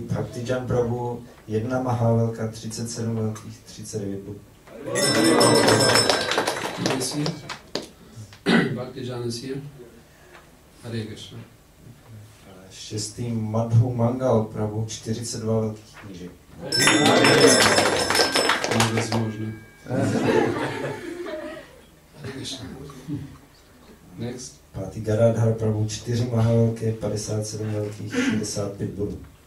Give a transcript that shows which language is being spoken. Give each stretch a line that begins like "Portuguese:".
Czech: Bhaktijan Prabhu 1 Maha velká 37 velkých 39 bodů.
English: Is here? Bhaktijan is here. Hare Krishna. 6.
Czech: Madhu Mangal Prabhu 42 velkých knížek.
Russian: Невозможно. Hare Krishna.
English: Next.
Czech: Pátý Gadadhar Prabhu, 4 mahavelké, 57 velkých, 65 bodů.